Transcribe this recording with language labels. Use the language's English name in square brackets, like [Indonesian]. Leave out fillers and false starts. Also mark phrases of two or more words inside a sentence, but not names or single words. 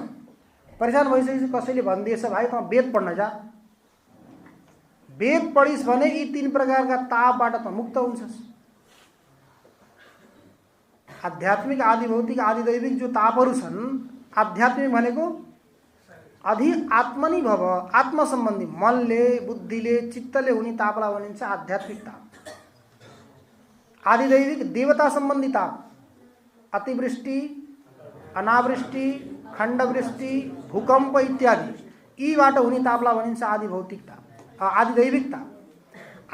[Nepali] परेशान भइसकेपछि कसैले भनिदिएछ भाइ त वेद पढ्न जा, वेद पढिस् भने यी 3 प्रकारका तापबाट त मुक्त हुन्छस्। आध्यात्मिक, आदि भौतिक, आदि दैविक जो तापहरू छन्, आध्यात्मिक भनेको [Sanskrit] अधि आत्मनि भव, [Nepali] आत्म सम्बन्धी मनले, बुद्धिले, चित्तले हुने तापलाई भनिन्छ आध्यात्मिक ताप। आदि दैविक देवता सम्बन्धी ताप, अतिवृष्टि, अनावृष्टि, खण्डवृष्टि, भूकम्प इत्यादि यीबाट हुने तापलाई भनिन्छ आदि भौतिक ताप, आदि दैविक ताप।